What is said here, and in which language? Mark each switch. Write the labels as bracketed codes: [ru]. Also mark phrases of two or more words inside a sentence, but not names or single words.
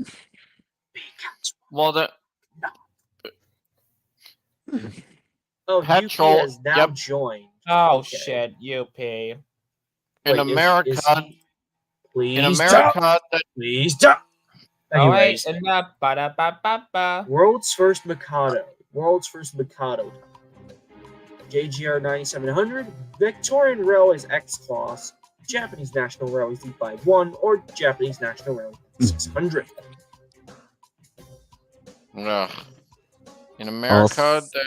[en] Well, the Oh, Petrol, Yuki has now yep. joined. Oh Okay. shit, you pay. in Wait, America, please in stop. America, that Please stop. Anyways, Alright, enough. Ba-da-ba-ba-ba. World's first Mikado. JGR 9700, Victorian Railways X Class, Japanese National Railways D51, or Japanese National Railway 600. ugh. In America, that